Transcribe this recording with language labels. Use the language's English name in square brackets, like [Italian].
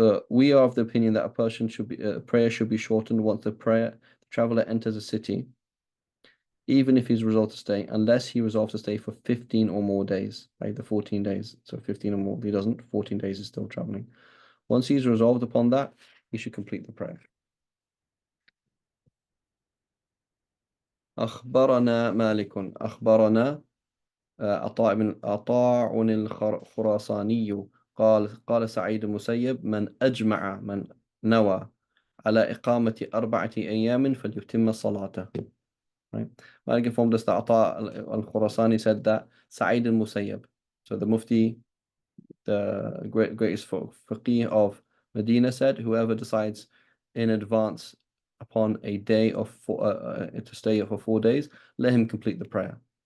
[English] We are of the opinion that a person prayer should be shortened once the traveler enters a city, even if he's resolved to stay, unless he resolves to stay for 15 or more days, like the 14 days. So 15 or more. If he doesn't, 14 days is still traveling. Once he's resolved upon that, he should complete the prayer. [Arabic] أخبرنا مالك أخبرنا عطاء الخراساني قال سعيد المسيب من نوى على إقامة 4 أيام فليتم صلاته. [English] Right? Malik informed us that Ata al-Khurasani said that Sa'id al-Musayyab, so the Mufti, the greatest faqih of Medina, said, whoever decides in advance upon a day of to stay for 4 days, let him complete the prayer.